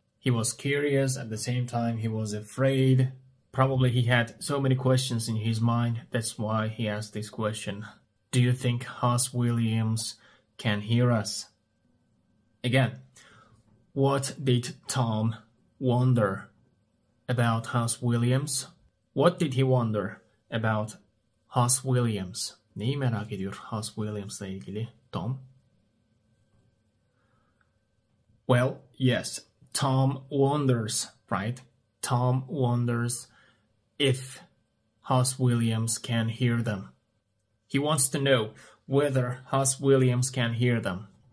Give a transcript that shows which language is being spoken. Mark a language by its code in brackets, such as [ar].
[en] He was curious, at the same time he was afraid. Probably he had so many questions in his mind, that's why he asked this question. Do you think Hoss Williams can hear us? Again, what did Tom wonder about Hoss Williams? What did he wonder about Hoss Williams? [tr] Neyi merak ediyor Hoss Williams'la ilgili Tom? [en] Well, yes, Tom wonders, right? Tom wonders if Hoss Williams can hear them. He wants to know whether Hoss Williams can hear them.